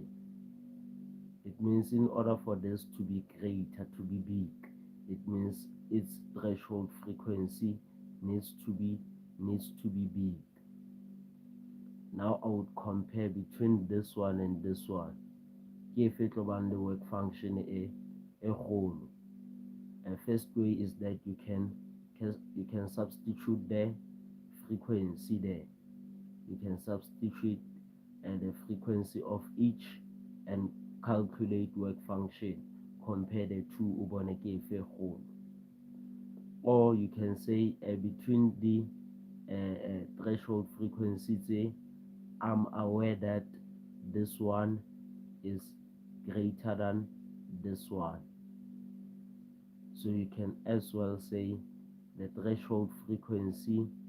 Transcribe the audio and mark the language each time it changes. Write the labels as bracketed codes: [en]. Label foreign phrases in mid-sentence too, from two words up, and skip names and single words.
[en] It means in order for this to be greater, to be big, it means its threshold frequency needs to be big. Now I would compare between this one and this one. [st] ke efe tlo bang le [en] work function [st] e kgolo. [en] First way is that you can substitute the frequency there. You can substitute the frequency of each and calculate work function, compare the two, [st] ubone ke efe kgolo. [en] Or you can say between the threshold frequencies, I'm aware that this one is greater than this one. So you can as well say the threshold frequency